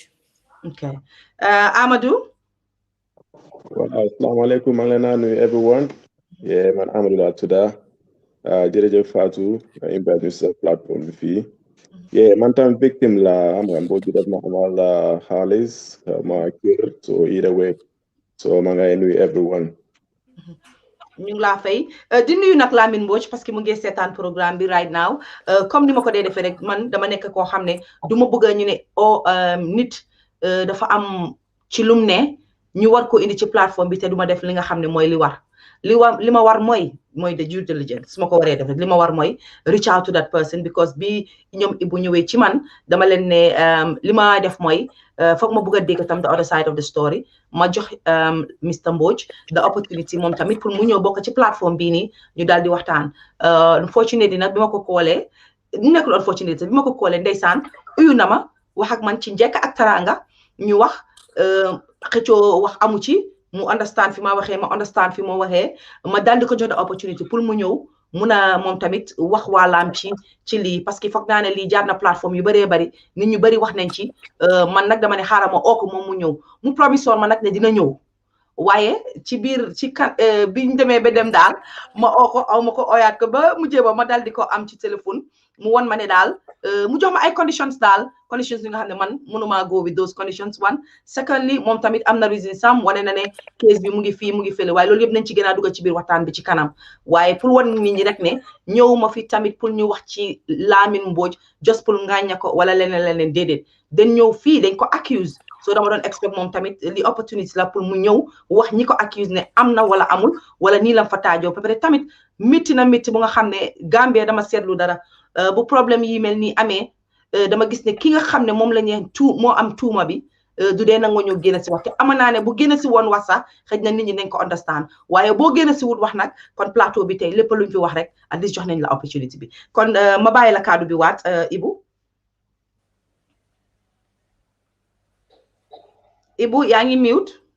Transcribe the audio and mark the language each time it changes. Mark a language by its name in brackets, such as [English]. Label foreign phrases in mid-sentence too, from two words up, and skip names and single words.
[Wolof] ok Amadou waaw asalaamaaleykum maa ngi leen a nuyu everyone man Amadou laa tudda jërëjëf Fatou nga invite ñu sa plateforme bi fii man tam victime la xam nga Mbodj daf ma amal xaalis ma kër [English] so either way so [Wolof] maa ngi nuyu everyone ñu ngi laa fay di nuyu nag Lamin Mbodj [French] parce que [Wolof] mu ngi seetaan programme bi [English] right now [Wolof] comme ni ma ko dee defee rek man dama nekk koo xam ne du ma bëgg ñu ne nit dafa am ci lum ne ñu war ko indi ci plateforme bi te du ma def li nga xam ne mooy li ma war mooy [English] the due diligence [Wolof] su ma ko waree def rek li ma war mooy [English] reach out to that person because [Wolof] bi ñoom Ibu ñëwee ci man dama leen ne li ma def mooy foog ma bëgg a dégg tam [English] the other side of the story [Wolof] ma jox Mr Mbodj [English] the opportunity [Wolof] moom tamit pour mu ñëw bokk ci plateforme bii nii ñu daal di waxtaan unfortunately nag bi ma ko koolee nekkul unfortunately bi ma ko koolee ndeysaan uyu na ma wax ak man ci njëkk ak taranga ñu wax xëccoo wax amu ci mu understand fi ma waxee ma understand fi ma waxee ma daal di ko jox [English] the opportunity [Wolof] pour mu ñëw mun a moom tamit wax waalaam ci lii [French] parce que [Wolof] foog naa ne lii jaar na plateforme yu bëree bëri nit ñu bëri wax nañ ci man nag dama ne xaaral ma oo ko moom mu ñëw mu promisoon ma nag ne dina ñëw waaye ci biir ci kan biñ demee ba dem daal ma oo ko aw ma ko oyaat ko ba mu jéba ma daal di ko am ci téléphone mu won ma ne daal mu jox ma ay conditions daal conditions yi nga xam ne man mënuma [English] go with those conditions one secondly [Wolof] moom tamit am na reason sam wane na ne case bi mu ngi fii mu ngi fële waaye loolu yëpp nañ ci gën a dugg ci biir waxtaan bi ci kanam waaye pour wan nit ñi rek ne ñëw ma fi tamit pour ñu wax ci Lamin Mbodj just pour ngaaña ko wala leneen déedéet dañ ñëw fii dañ ko accuse so dama doon expect moom tamit li opportunity la pour mu ñëw wax ñi ko accuse ne am na wala amul wala nii lam fa taajoo ba pare tamit métti na métti bu nga xam ne Gambia dama seetlu dara bu problème yi mel nii amee dama gis ne ki nga xam ne moom la ñu moo am tuuma bi du dee nangoo ñëw génn si wax te ama naa ne bu génn si woon wax sax xëy na nit ñi nañ ko understand waaye boo génn si wut wax nag kon plateau bi tey lépp luñ fi wax rek [English] at least [Wolof] jox nañ la opportunity bi kon ma bàyyi la kaddu bi waat Ibu yaa ngi mute